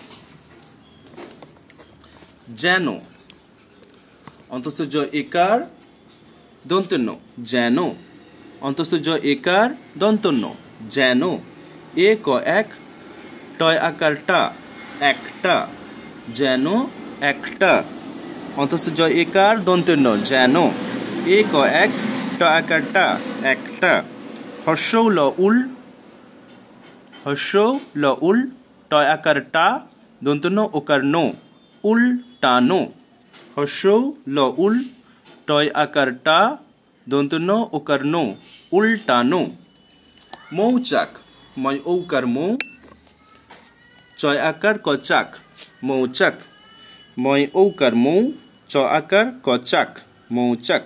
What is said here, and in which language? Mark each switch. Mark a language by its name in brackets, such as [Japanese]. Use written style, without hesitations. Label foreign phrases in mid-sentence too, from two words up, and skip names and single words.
[Bangla] যেন অন্তস্থ জ একার দন্তন্য যেন অন্তস্থ জ একার দন্তন্য যেন। এক এক টয় আকার টা একটা যেন একটা অন্তস্থ জ একার দন্তন্য যেন। এক এক ট আকার টা একটা। হস্য ল উল হস্য ল উল টয় আকার টা দন্তন্য ওকার নো উল টানো। হস্য ল উল টয় আকার টা দন্তন্য ওকার নো উল টানো। মৌচাক ময় ঔকার মৌ চয় আকার কচাক মৌচাক ময় ঔকার মৌ চ আকার কচাক মৌচাক।